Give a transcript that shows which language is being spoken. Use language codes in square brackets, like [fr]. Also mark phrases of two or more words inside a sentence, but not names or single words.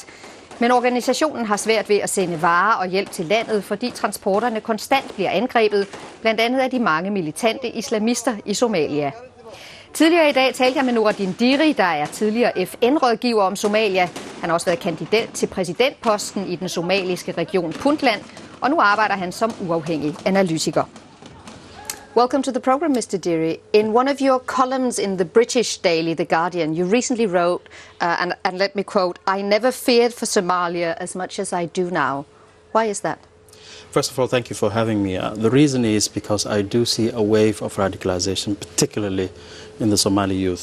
[da] Men organisationen har svært ved at sende varer og hjælp til landet, fordi transporterne konstant bliver angrebet, blandt andet af de mange militante islamister i Somalia. Tidligere i dag talte jeg med Nuradin, der er tidligere FN-rådgiver om Somalia. Han har også været kandidat til præsidentposten i den somaliske region Puntland, og nu arbejder han som uafhængig analytiker. [en] Welcome to the program, Mr. Deary. In one of your columns in the British daily, The Guardian, you recently wrote, and let me quote, "I never feared for Somalia as much as I do now." Why is that? First of all, thank you for having me. The reason is because I do see a wave of radicalization, particularly in the Somali youth.